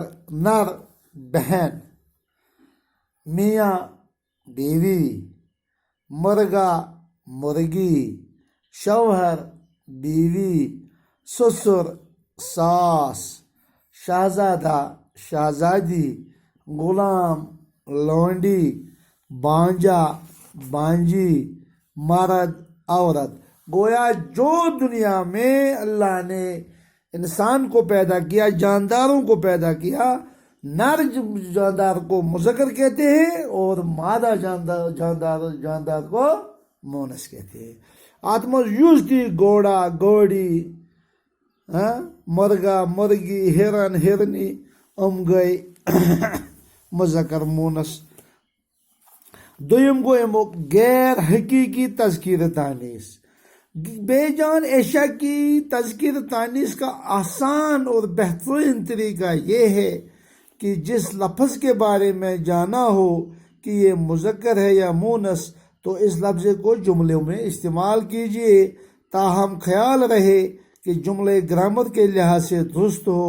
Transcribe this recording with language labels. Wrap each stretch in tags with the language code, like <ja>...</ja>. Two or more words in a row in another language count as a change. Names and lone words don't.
<ur>نر بہن، میاں بیوی، مرغا مرغی، شوہر بیوی، سسر ساس، شہزادہ شہزادی، غلام لونڈی، بانجا بانجی، مرد عورت۔ گویا جو دنیا میں اللہ نے انسان کو پیدا کیا، جانداروں کو پیدا کیا، نر جاندار کو مذکر کہتے ہیں اور مادہ جاندار کو مونس کہتے ہیں۔</ur> <ks>اتھ مز یُس تہِ گھوڑا گھوڑی، مرغا مرغی، ہرن ہرنی، گئی مذکر مونس۔ دویم گو امیک غیر حقیقی تذکیر تانیث۔</ks> <ur>بے جان اشیاء کی تذکیر تانیث کا آسان اور بہترین طریقہ یہ ہے کہ جس لفظ کے بارے میں جانا ہو کہ یہ مذکر ہے یا مونس تو اس لفظ کو جملوں میں استعمال کیجیے، تاہم خیال رہے کہ جملے گرامر کے لحاظ سے درست ہو۔</ur>